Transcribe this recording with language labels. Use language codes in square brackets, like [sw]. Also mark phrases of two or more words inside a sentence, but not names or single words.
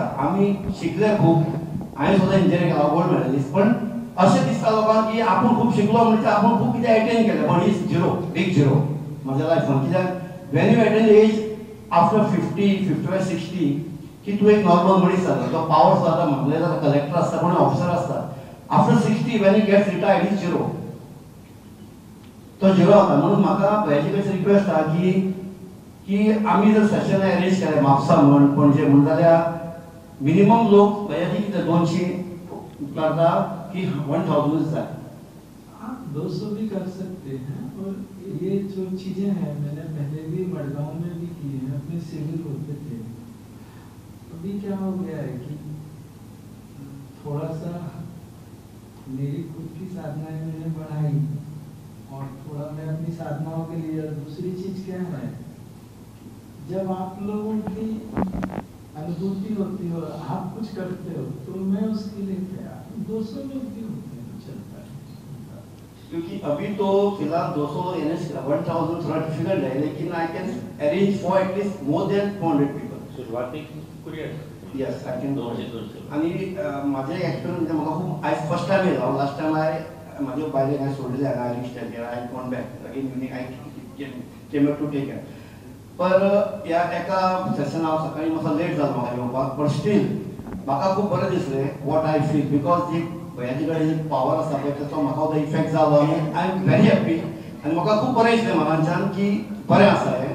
[kok] आमी शिकले खूब, हांवें सुद्दां इंजिनियरींग केलां, [en] gold medalist, [kok] पण अशें दिसता लोकांक की आपूण खूब शिकलो म्हणजे आपूण खूब कितें एटेन केलें, पण [en] is zero, big zero [kok] म्हज्या लायफान. कित्याक [en] when you attain age after [kok] 50, 55, 60 की तूं एक नॉर्मल मनीस जाता. तो पावर सुद्दां आतां म्हागले जाता, कलेक्टर आसता, कोण ऑफिसर आसता. [en] after 60 when you gets retired is zero, तो झिरो जाता. [kok] म्हणून म्हाका भयाची कशी रिक्वेस्ट आहा की आमी जर [en] session arrange [kok] केलें म्हापसा म्हण, पणजे म्हण, जाल्यार मिनिमम लोक भयाची कितें 200 करता की 1000 जाय. [hi] आप 200 भी कर सकते हैं. और ये जो चीज़ें हैं मैंने पहले भी मडगांव में भी की हैं, अपने सिविल होते थे. अभी क्या हो गया है कि थोड़ा सा मेरी खुद की साधनाएं मैंने बढ़ाई और थोड़ा मैं अपनी साधनाओं के लिए. दूसरी चीज क्या है, जब आप लोगों की अनुभूति होती हो, आप कुछ करते हो, तो मैं उसके लिए तैयार. 200 लोग भी होते हैं तो चलता है. क्योंकि अभी तो फिलहाल 200 लोग 1000 थोड़ा डिफिकल्ट है, लेकिन [en] I can arrange for at least more than 400 people. [kok] सुरुवातीक करूया. [en] yes I can. 200. [kok] आणि माझे एक्सपिरियन्स म्हाका खूब आयज [en] first time [kok] येयलो. [en] last time [kok] म्हाजे बायलेक हांवें सोडिल्लें हांगा आयरिश स्टॅचर. [en] I gone back again evening. I came to take care. [kok] पर ह्या एका सेशन हांव सकाळी मातसो लेट जालो म्हाका येवपाक, [en] but still [kok] म्हाका खूब बरें दिसलें [en] what I feel. [kok] बिकॉज जी भयाची कडेन जी पावर आसा पळय ताचो म्हाका तो इफेक्ट जालो आनी [en] I am very happy. [kok] आनी म्हाका खूब बरें दिसलें मनाच्यान की बरें आसा हें.